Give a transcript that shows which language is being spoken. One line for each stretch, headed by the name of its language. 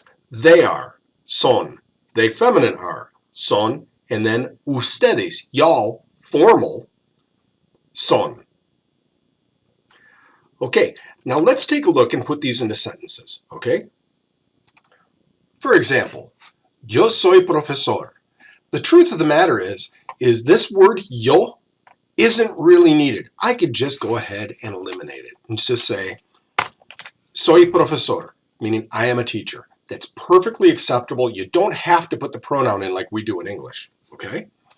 English: They are, son. They feminine are, son. And then ustedes, y'all, formal, son. Okay, now let's take a look and put these into sentences, okay? For example,
Spanish: yo soy profesor.
English: The truth of the matter is this word yo isn't really needed. I could just go ahead and eliminate it and just say,
Spanish: soy profesor,
English: meaning I am a teacher. That's perfectly acceptable. You don't have to put the pronoun in like we do in English, okay?